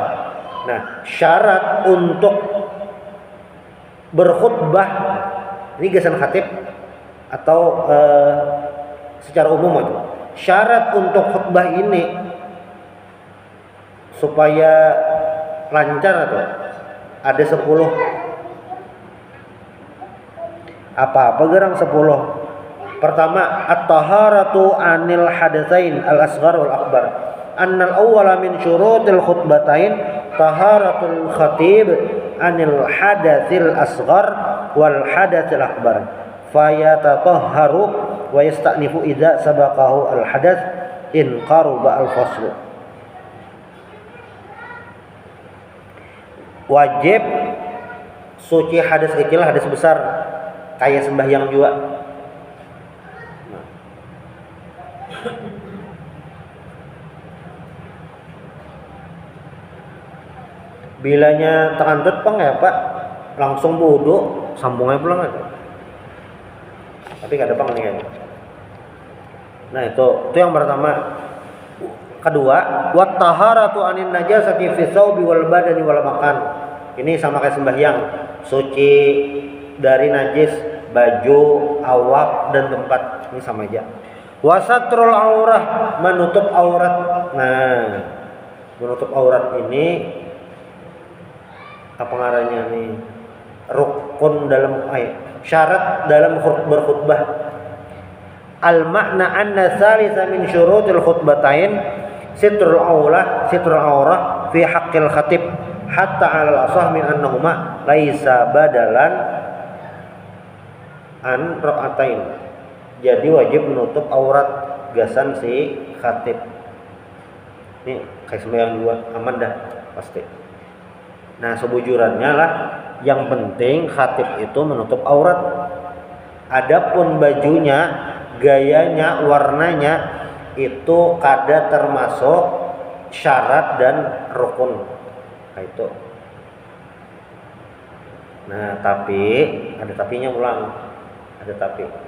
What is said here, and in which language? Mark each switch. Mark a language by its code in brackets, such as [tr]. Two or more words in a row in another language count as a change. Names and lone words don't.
[bjn] Nah syarat untuk berkhutbah ini gasan khatib atau secara umum aja. Syarat untuk khutbah ini supaya lancar atau ada 10. Apa gerang 10? Pertama, [ar] الطهارة عن الحدثين الأصغر والأكبر. أن الأول من شروط الخطبتين طهارة الخطيب عن الحدث الأصغر والحدث الأكبر. فيتطهر ويستأنف إذا سبقه الحدث إن قرب الفصل. [bjn] Wajib suci hadas kecil, hadas besar kayak sembahyang juga. Bilanya terantut pang ya pak langsung wudu sambungnya pulang aja. Tapi gak ada pang nih kan. Nah itu yang pertama. Kedua, [ar] والطهارة عن النجاسة في الثوب والبدن والمكان. [bjn] Ini sama kayak sembahyang, suci dari najis baju, awak dan tempat. Ini sama aja. [ar] وستر العورة, [bjn] menutup aurat. Nah, menutup aurat ini apa ngaranya nih? Rukun dalam syarat dalam berkhutbah. [ar] المعنى أن الثالث من شروط الخطبتين ستر العورة في حق الخطيب حتى على الأصح من أنهما ليسا بدلا عن ركعتين. [bjn] Jadi wajib menutup aurat gasan si khatib. Ini kayak sembahyang dua aman dah pasti. Nah sebujurannya lah, yang penting khatib itu menutup aurat. Adapun bajunya, gayanya, warnanya itu kada termasuk syarat dan rukun. Nah itu. Nah tapi ada tapinya, ulang, ada tapi.